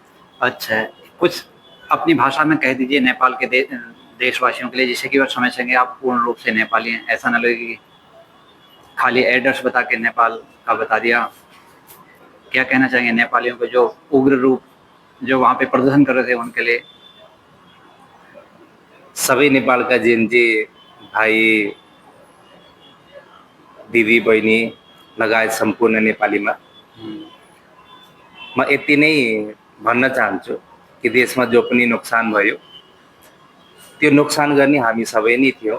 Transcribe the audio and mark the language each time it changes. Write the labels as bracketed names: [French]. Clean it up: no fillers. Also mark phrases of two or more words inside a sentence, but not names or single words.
[Hindi] अच्छा, कुछ अपनी भाषा में कह दीजिए नेपाल के देशवासियों के लिए, जिससे कि वो समझ सकेंगे आप पूर्ण रूप से नेपाली हैं, ऐसा ना लगे कि खाली एड्रेस बता के नेपाल का बता दिया। क्या कहना चाहेंगे नेपालियों को जो उग्र रूप जो वहाँ पे प्रदर्शन कर रहे थे उनके लिए? [Nepali] सबै नेपालका जेनजी भाइ दिदी बहिनी लगायत सम्पूर्ण नेपालीमा म यति नै भन्न चाहन्छु कि देशमा जो पनि नोक्सान भयो त्यो नोक्सान गर्ने हामी सबै नै थियौँ।